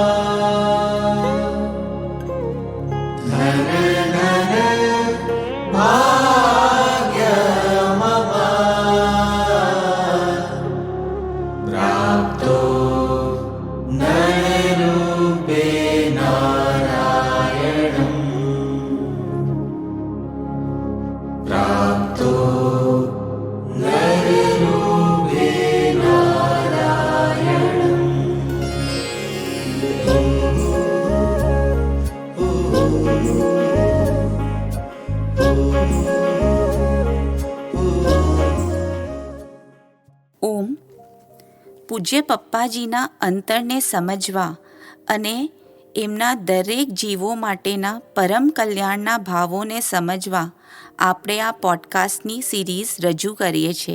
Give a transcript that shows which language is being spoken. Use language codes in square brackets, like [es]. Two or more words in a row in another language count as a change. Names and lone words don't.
[sa] धन धन भाग्यमवा प्राप्तो नररूपे नारायणम् प्राप्तो नररूपे नारायणम्। [gu] ઓમ. પૂજ્ય પપ્પાજીના અંતરને સમજવા અને એમના દરેક જીવો માટેના પરમ કલ્યાણના ભાવોને સમજવા આપણે આ પોડકાસ્ટની સિરીઝ રજૂ કરીએ છીએ.